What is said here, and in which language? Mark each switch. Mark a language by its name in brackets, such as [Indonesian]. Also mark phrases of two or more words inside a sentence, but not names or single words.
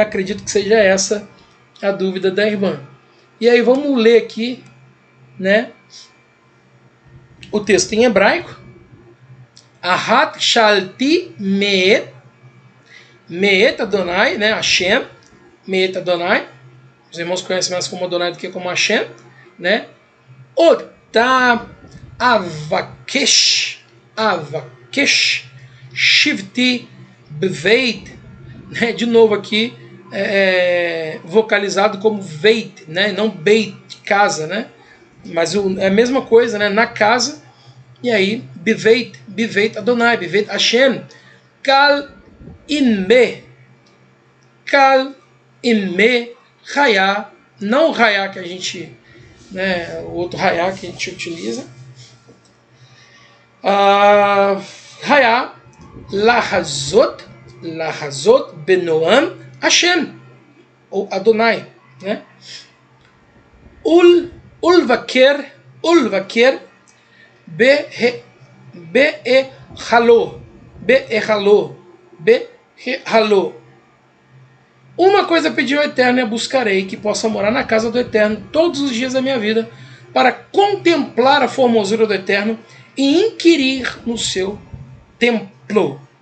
[Portuguese] Acredito que seja essa a dúvida da irmã. E aí vamos ler aqui, né, o texto em hebraico. [Hebrew] אחת שאלתי מאת, מאת אדני, né, השם, מאת אדני. [Portuguese] Os irmãos conhecem mais como Adonai do que como Hashem, né? [Hebrew] אותה אבקש, שבתי בבית, [Portuguese] né? De novo aqui, vocalizado como veit, né? Não beit, casa, né? Mas é a mesma coisa, né? Na casa. E aí, [Hebrew] בבית אדני, בבית השם, כל ימי, ראיה, [Portuguese] não o raya que a gente, né, o outro raya que a gente utiliza, [Hebrew] ראיה, לחזות בנעם השם, ou Adonai, [Portuguese] né? [Hebrew] ולבקר, בהיכלו. [Portuguese] Uma coisa pedi ao Eterno e a buscarei, que possa morar na casa do Eterno todos os dias da minha vida, para contemplar a formosura do Eterno e inquirir no seu templo.